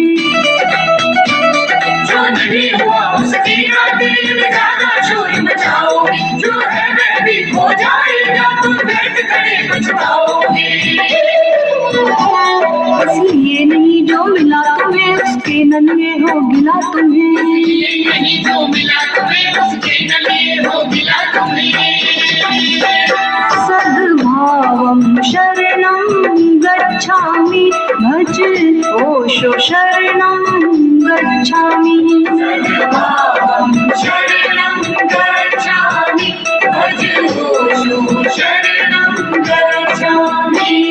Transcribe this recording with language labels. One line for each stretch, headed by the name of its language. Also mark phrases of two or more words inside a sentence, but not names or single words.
Hindi: जो नहीं हुआ उसकी खातिर ज्यादा शोर मचाओगे, जो है वह भी खो जाएगा, तुम व्यर्थ करे पछताओगे। इसलिए नहीं जो मिला तुम्हें उसके नन्हे हो गिला तुम्हें। नहीं जो मिला तुम्हें उसके नन्हे हो गिला तुम्हें।
Sanskrit: सद्भावं शरणं गच्छामि भज ओशो शरणं गच्छामि। सद्भावं शरणं गच्छामि भज ओशो शरणं गच्छामि।